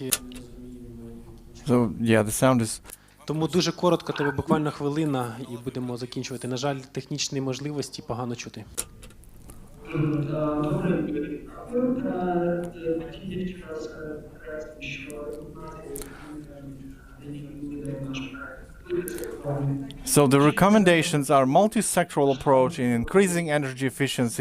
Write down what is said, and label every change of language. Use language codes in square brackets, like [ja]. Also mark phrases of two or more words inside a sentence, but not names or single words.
[en] So, yeah, the sound is... [uk] Тому дуже коротко, тебе буквально хвилина, і будемо закінчувати. На жаль, технічні можливості погано чути. [en] So the recommendations are multi-sectoral approach in increasing energy efficiency